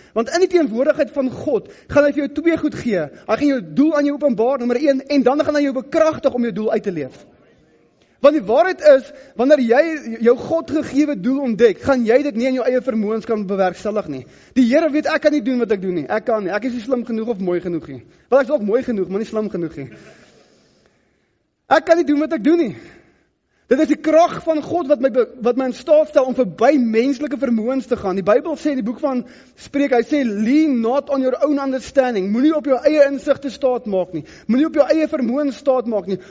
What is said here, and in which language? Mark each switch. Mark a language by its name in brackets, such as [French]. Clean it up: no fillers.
[Afrikaans] Want in die teenwoordigheid van God, gaan hy vir jou 2 goed gee. Hy gaan jou doel aan jou openbaar, nommer 1, en dan gaan hy jou bekragtig om jou doel uit te leef. Want die waarheid is, wanneer jy jou God gegewe doel ontdek, gaan jy dit nie in jou eie vermoëns kan bewerkstellig nie. Die Here weet, ek kan nie doen wat ek doen nie. Ek kan nie. Ek is nie slim genoeg of mooi genoeg nie. Wel, ek is ook mooi genoeg, maar nie slim genoeg nie. Ek kan nie doen wat ek doen nie. Dit is die krag van God wat my in staat stel om verby menslike vermoëns te gaan. Die Bybel sê in die boek van Spreuke, hy sê, [English] lean not on your own understanding. [Afrikaans] Moenie op jou eie insig te staat maak nie. Moenie op jou eie vermoëns staat maak nie.